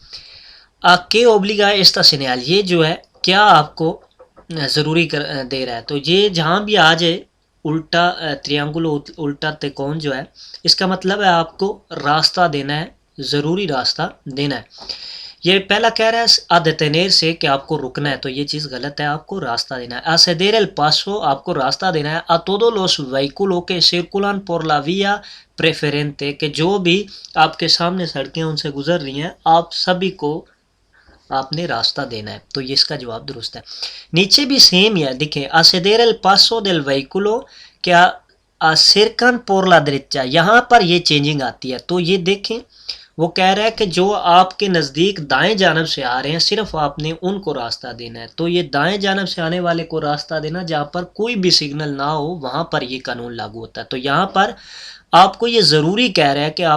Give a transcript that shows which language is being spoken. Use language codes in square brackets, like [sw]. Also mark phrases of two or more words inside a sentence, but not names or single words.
[ur] کہ [es] obliga esta señal [ur] یہ جو ہے کیا آپ کو ضروری دے رہا ہے تو یہ جہاں بھی آ جائے الٹا تریانگل الٹا تکون جو ہے اس کا مطلب ہے آپ کو راستہ دینا ہے ضروری راستہ دینا ہے یہ پہلا کہہ رہا ہے detener سے کہ آپ کو رکنا ہے تو یہ چیز غلط ہے آپ کو راستہ دینا ہے [es] ceder el paso [ur] آپ کو راستہ دینا ہے [es] a todos los vehículos que circulan por la vía preferente [ur] کہ جو بھی آپ کے سامنے سڑکیں ان سے گزر رہی ہیں آپ سبھی کو آپ نے راستہ دینا ہے تو یہ اس کا جواب درست ہے نیچے بھی سیم ہی ہے دیکھیں [es] ceder el paso del vehículo [ur] کیا [es] cercan por la derecha [ur] یہاں پر یہ چینجنگ آتی ہے تو یہ دیکھیں وہ کہہ رہا ہے کہ جو آپ کے نزدیک دائیں جانب سے آ رہے ہیں صرف آپ نے ان کو راستہ دینا ہے تو یہ دائیں جانب سے آنے والے کو راستہ دینا جہاں پر کوئی بھی سگنل نہ ہو وہاں پر یہ قانون لاگو ہوتا ہے تو یہاں پر آپ کو یہ ضروری کہہ رہا ہے کہ